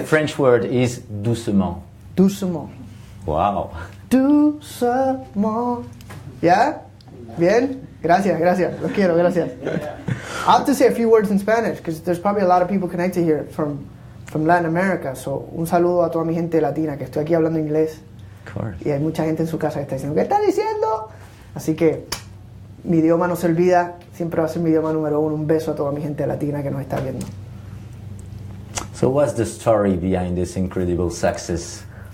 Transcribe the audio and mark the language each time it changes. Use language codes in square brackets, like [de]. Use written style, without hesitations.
[en] The French word is doucement. [fr] Doucement. [en] Wow. [es] Doucement. [en] Yeah? [es] Bien? Gracias, gracias. Los quiero, gracias. [en] I have to say a few words in Spanish because there's probably a lot of people connected here from Latin America. [es] So, un saludo a toda mi gente latina que estoy aquí hablando inglés. [en] Of course. [es] Y hay mucha gente en su casa que está diciendo, ¿qué está diciendo? Así que mi idioma no se olvida, siempre va a ser mi idioma número uno. Un beso a toda mi gente latina que nos está viendo. [en] So what's the story behind this incredible success?